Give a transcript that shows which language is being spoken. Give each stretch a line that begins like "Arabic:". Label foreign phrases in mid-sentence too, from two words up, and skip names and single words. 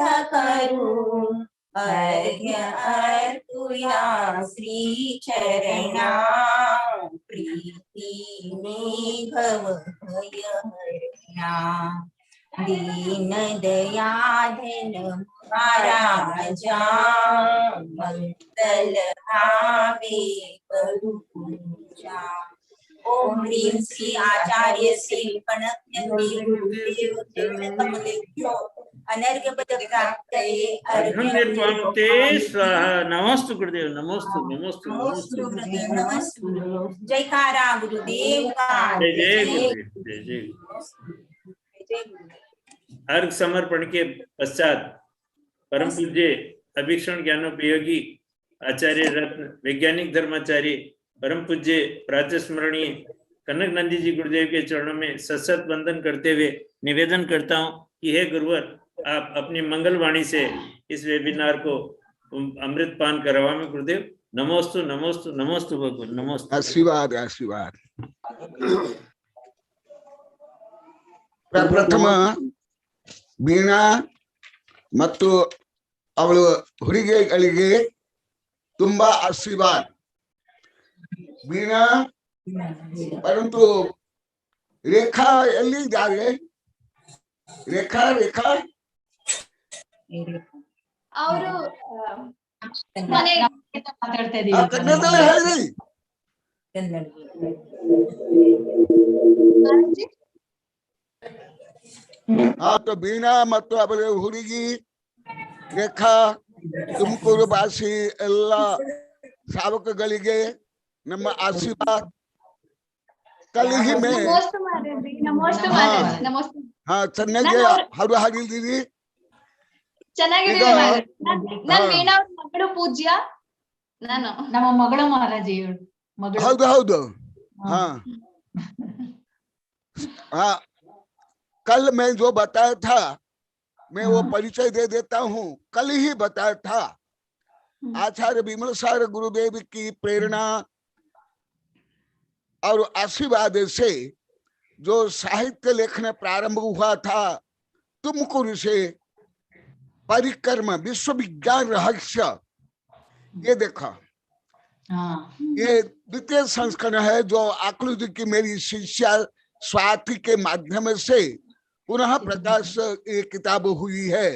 Hindi: करू अर्घ्य अर्पुया श्री चरणा प्रीति निभव भय हरना दीन दयाधन महाराजा मंगल भावे करु पूजा।
Sanskrit: ओम ह्रीं श्री आचार्य श्री कनक नंदी गुरुदेव कमलेभ्यो अनर्घ्य पद प्राप्तये अर्घ्य त्वं स्वाहा।
Hindi: नमोस्तु गुरुदेव, नमोस्तु नमोस्तु नमोस्तु गुरुदेव, नमस्तु। जयकारा गुरुदेव का। जय जय गुरुदेव, जय जय। अर्घ समर्पण के पश्चात परम पूज्य अभीक्षण ज्ञानोपयोगी आचार्य रत्न वैज्ञानिक धर्माचार्य परम पूज्य प्रातस्मरणीय कनक नंदी जी गुरुदेव के चरणों में सशत वंदन करते हुए निवेदन करता हूं कि हे गुरुवर, आप अपनी मंगल वाणी से इस वेबिनार को अमृत पान करवाएं गुरुदेव। नमोस्तु नमोस्तु नमोस्तु भगवान, नमोस्तु। आशीर्वाद आशीर्वाद।
Kannada: ಪ್ರಪ್ರಥಮ ವೀಣಾ ಮತ್ತು ಅವಳ ಹುಡುಗಿಗಳಿಗೆ ತುಂಬಾ ಆಶೀರ್ವಾದ। ವೀಣಾ परंतु रेखा ಎಲ್ಲಿ ಇದ್ದಾರೆ? ರೇಖಾ ರೇಖಾ ಅವರು ಮಾತಾಡ್ತಾ ಕನ್ನಡದಲ್ಲಿ ಹೇಳಿ। तो बीणा ಮತ್ತು ಅವಳ ಹುಡುಗಿ ರೇಖಾ ತುಮಕೂರು ಭಾಷೆ ಎಲ್ಲ ಸಾವಕಗಳಿಗೆ ನಮ್ಮ ಆಶೀರ್ವಾದ।
Hindi: कल ही में हाँ
Kannada: ಚೆನ್ನಾಗಿ ಹಾಡು ಹಾಡಿದ್ದೀರಿ। ಚೆನ್ನಾಗಿದೆ ನಾನು ವೀಣಾ ಅವ್ರ ಮಗಳು ಪೂಜ್ಯ, ನಾನು ನಮ್ಮ ಮಗಳು ಮಹಾರಾಜಿ ಮಗಳು। ಹೌದು ಹೌದು
Hindi: हाँ हाँ। कल मैं जो बताया था मैं वो परिचय दे देता हूँ। कल ही बताया था आचार्य विमल सार गुरुदेव की प्रेरणा और आशीर्वाद से जो साहित्य लेखन प्रारंभ हुआ था तुमकुरु से परिक्रम विश्व विज्ञान रहस्य, ये देखा ये द्वितीय संस्करण है जो आकृति की मेरी शिष्या स्वाति के माध्यम से पुनः प्रकाश ये किताब हुई है।